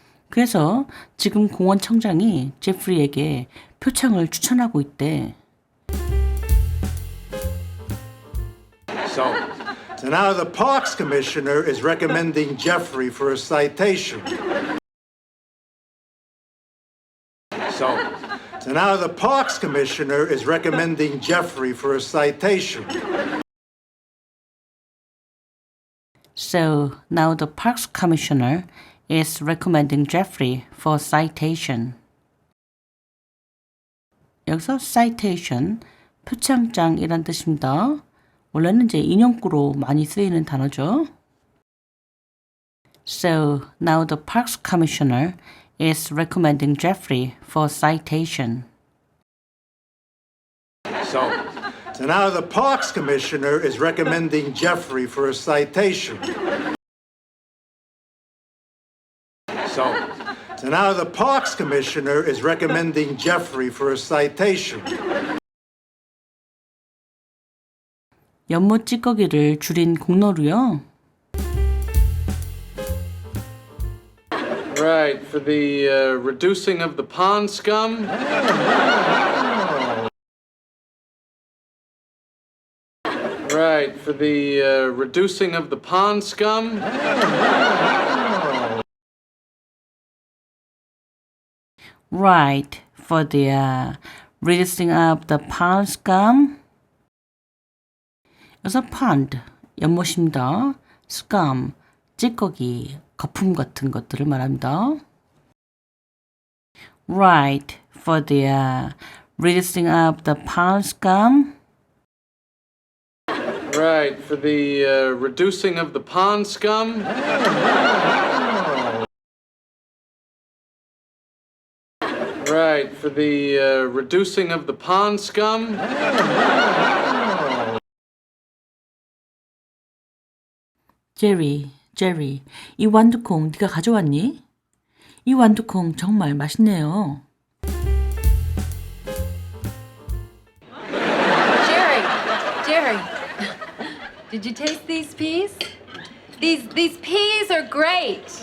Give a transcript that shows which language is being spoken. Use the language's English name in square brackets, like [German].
[Korean] 그래서 지금 공원청장이 제프리에게 표창을 추천하고 있대. [English] So now the Parks Commissioner is recommending Jeffrey for a citation. So now the Parks Commissioner is recommending Jeffrey for a citation. So now the Parks Commissioner is recommending Jeffrey for citation. [Korean] 여기서 citation, 표창장이란 뜻입니다. 원래는 이제 인용구로 많이 쓰이는 단어죠. [English] So now the Parks Commissioner is recommending Jeffrey for citation. So now the Parks Commissioner is recommending Jeffrey for a citation. So now the Parks Commissioner is recommending Jeffrey for a citation. [Korean] 연못 찌꺼기를 줄인 공로로요. [English] Right, for the reducing of the pond scum? Right, for the reducing of the pond scum? Right, for the reducing of the pond scum. [Korean] 여기서 pond, 연못입니다. scum, 찌꺼기, 거품 같은 것들을 말합니다. [English] Right, for the reducing of the pond scum. Right, for the reducing of the pond scum? Right, for the reducing of the pond scum? [Korean] 제리, 이 완두콩 네가 가져왔니? 이 완두콩 정말 맛있네요. [English] Jerry, did you taste these peas? These peas are great.